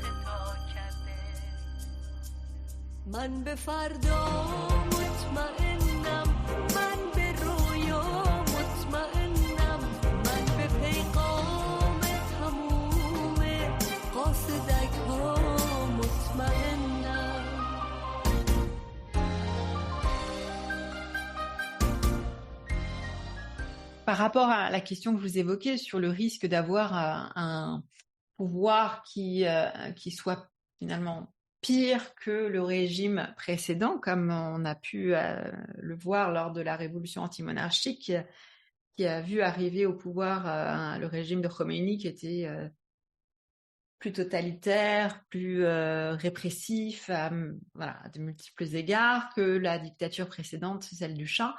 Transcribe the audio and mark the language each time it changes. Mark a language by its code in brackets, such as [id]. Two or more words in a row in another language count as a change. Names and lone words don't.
[fa] من به فردا مطمئنم من به رویا مطمئنم من به پیغام تموم قاصدک ها مطمئنم [fr] Par rapport à la question que je vous évoquais sur le risque d'avoir un pouvoir qui soit finalement pire que le régime précédent, comme on a pu le voir lors de la révolution antimonarchique qui a vu arriver au pouvoir le régime de Khomeini qui était plus totalitaire, plus répressif, voilà, à de multiples égards que la dictature précédente, celle du Shah.